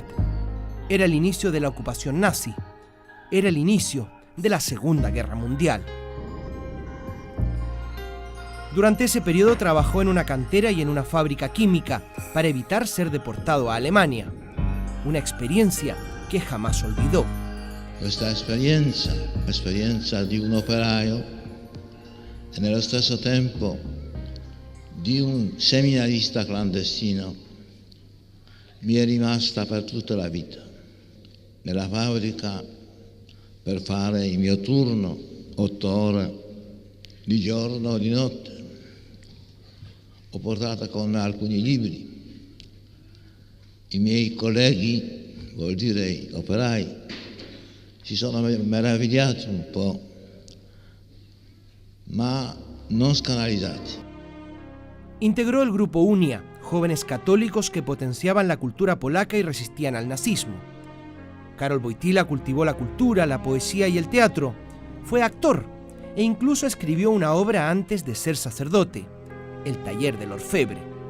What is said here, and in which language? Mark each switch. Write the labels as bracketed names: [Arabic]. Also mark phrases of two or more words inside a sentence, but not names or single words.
[Spanish] Era el inicio de la ocupación nazi. Era el inicio de la Segunda Guerra Mundial. Durante ese periodo trabajó en una cantera y en una fábrica química para evitar ser deportado a Alemania. Una experiencia que jamás olvidó. [Italian] Questa esperienza di un operaio e nello stesso tempo di un seminarista clandestino mi è rimasta per tutta la vita. Nella fabbrica per fare il mio turno, 8 ore di giorno o di notte. Ho portato con alcuni libri. I miei colleghi, vuol dire gli operai, si sono meravigliati un po', ma non scandalizzati. [Spanish] Integró el grupo UNIA, jóvenes católicos que potenciaban la cultura polaca y resistían al nazismo. Karol Wojtyła cultivó la cultura, la poesía y el teatro. Fue actor e incluso escribió una obra antes de ser sacerdote, El taller del orfebre.